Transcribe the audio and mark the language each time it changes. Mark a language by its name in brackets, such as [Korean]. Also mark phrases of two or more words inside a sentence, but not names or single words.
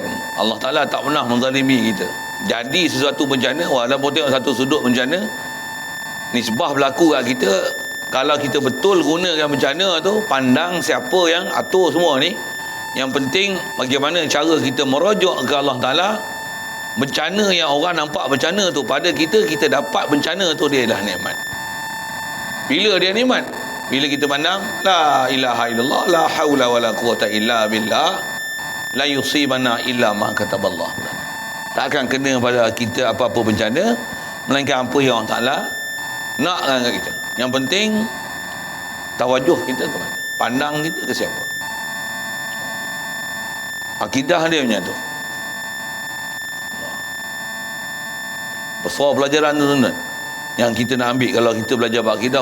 [Malay] Allah Ta'ala tak pernah menzalimi kita. Jadi sesuatu bencana, walaupun tengok satu sudut bencana, nisbah berlaku kat kita, kalau kita betul gunakan bencana tu, pandang siapa yang atur semua ni. Yang penting bagaimana cara kita merujuk ke Allah Ta'ala. Bencana yang orang nampak bencana tu pada kita, kita dapat bencana tu, dia adalah nikmat. Bila dia nikmat? Bila kita pandang [Arabic] لا إله إلا الله، لا حول ولا قوة إلا بالله، لا يصيبنا إلا ما كتب الله. [Malay] Tak akan kena pada kita apa-apa bencana melainkan apa yang Allah Ta'ala nakkan kat kita. Yang penting tawajuh kita ke mana, pandang kita ke siapa. Akidah dia macam tu. Besar pelajaran tu tuan-tuan yang kita nak ambil kalau kita belajar akidah.